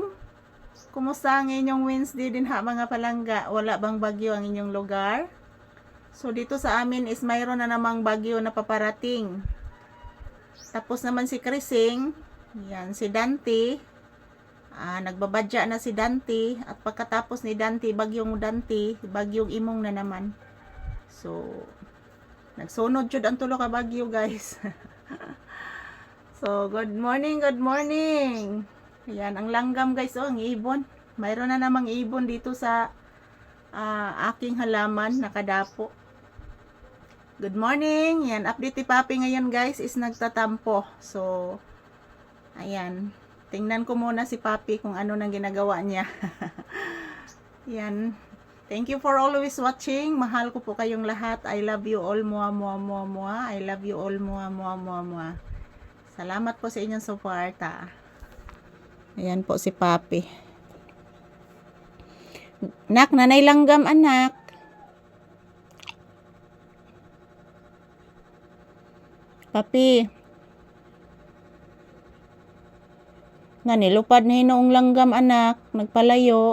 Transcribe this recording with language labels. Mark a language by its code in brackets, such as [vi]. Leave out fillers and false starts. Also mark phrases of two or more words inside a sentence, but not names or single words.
[tl] Kumusta ang inyong Wednesday din ha mga palangga? Wala bang bagyo ang inyong lugar? So, dito sa amin is mayroon na namang bagyo na paparating. Tapos naman si Krising. Yan, si Dante. Nagbabadya na si Dante. At pagkatapos ni Dante, bagyong imong na naman. [ceb] So, nagsunod jud ang tulo ka bagyo guys. [en] So, good morning, good morning. [tl] Yan, ang langgam guys, oh, ang ibon. Mayroon na namang ibon dito sa aking halaman, nakadapo. [en] Good morning. [tl] Yan, update ni Papi ngayon guys is nagtatampo. So, ayan. Tingnan ko muna si Papi kung ano nang ginagawa niya. Yan. [en] Thank you for always watching. [tl] Mahal ko po kayong lahat. [en] I love you all. Mua, mua, mua, mua. I love you all. Mua, mua, mua, mua. [tl] Salamat po sa inyong suporta. Ayan po si Papi. [ceb] Nak, nanay langgam anak. Papi. Nilupad na hinoong langgam anak, nagpalayo.